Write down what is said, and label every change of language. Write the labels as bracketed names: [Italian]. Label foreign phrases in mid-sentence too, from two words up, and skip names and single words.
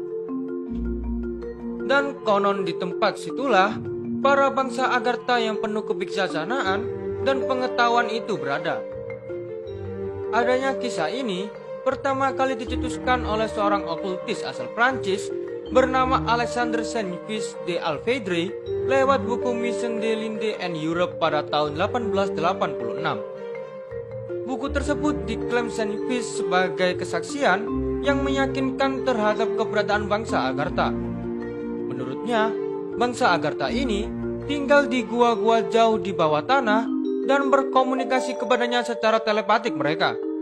[Indonesian] Dan konon di tempat situlah para bangsa Agartha yang penuh kebijaksanaan dan pengetahuan itu berada. Adanya kisah ini pertama kali dicetuskan oleh seorang okultis asal Prancis bernama Alexandre Saint-Yves de Alphedre lewat buku Mission de l'Inde en Europe pada tahun 1886. Buku tersebut diklaim Saint-Yves sebagai kesaksian yang meyakinkan terhadap keberadaan bangsa Agartha. Menurutnya, bangsa Agartha ini tinggal di gua-gua jauh di bawah tanah dan berkomunikasi kepadanya secara telepatik mereka.